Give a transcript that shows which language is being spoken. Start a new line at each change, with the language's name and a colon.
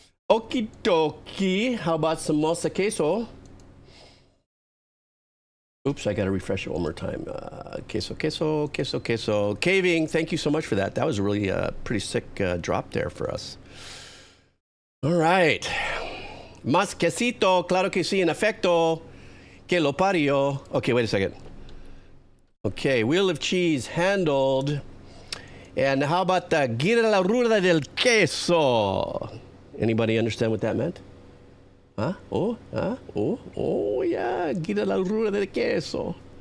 English: Okie dokie, how about some mosa queso? Oops, I gotta refresh it one more time. Queso, queso, queso, queso. Caving, thank you so much for that. That was a really pretty sick drop there for us. All right.
Spanish: Más quesito, claro que sí, en efecto, que lo parió.
English: Okay, wait a second. Okay, wheel of cheese handled. And how about the
Spanish: gira la rueda del queso?
English: Anybody understand what that meant? Huh? Oh, huh? Oh, yeah.
Spanish: Gira la rueda del queso.